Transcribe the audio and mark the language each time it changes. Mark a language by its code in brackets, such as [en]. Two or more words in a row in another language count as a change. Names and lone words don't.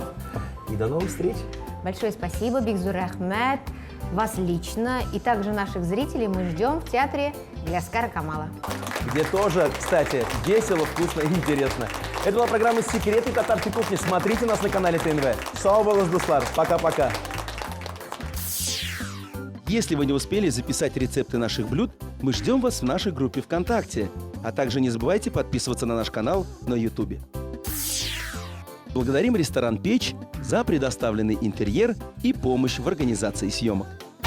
[ru] И до новых встреч. Большое спасибо, Бигзур Ахмед, вас лично. И также наших зрителей мы ждем в театре Ляскара Камала. Где тоже, кстати, весело, вкусно и интересно. Это была программа «Секреты татарской кухни». Смотрите нас на канале ТНВ. [tt] Сау болос, дуслар. [ru] Пока-пока. Если вы не успели записать рецепты наших блюд, мы ждем вас в нашей группе ВКонтакте. А также не забывайте подписываться на наш канал на Ютубе. Благодарим ресторан «Печь» за предоставленный интерьер и помощь в организации съемок.